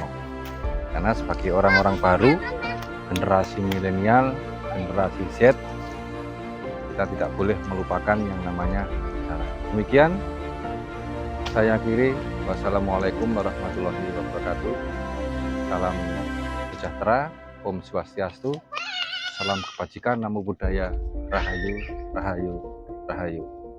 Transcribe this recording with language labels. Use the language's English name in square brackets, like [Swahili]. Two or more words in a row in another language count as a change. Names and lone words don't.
[Indonesian] Karena sebagai orang-orang baru, generasi milenial, generasi Z, kita tidak boleh melupakan yang namanya sejarah. Demikian saya akhiri. [Arabic] والسلام عليكم ورحمة الله وبركاته. [Indonesian] Salam sejahtera, Om Swastiastu, salam kebajikan, [Pali] namo buddhaya, [Indonesian] rahayu, rahayu, rahayu.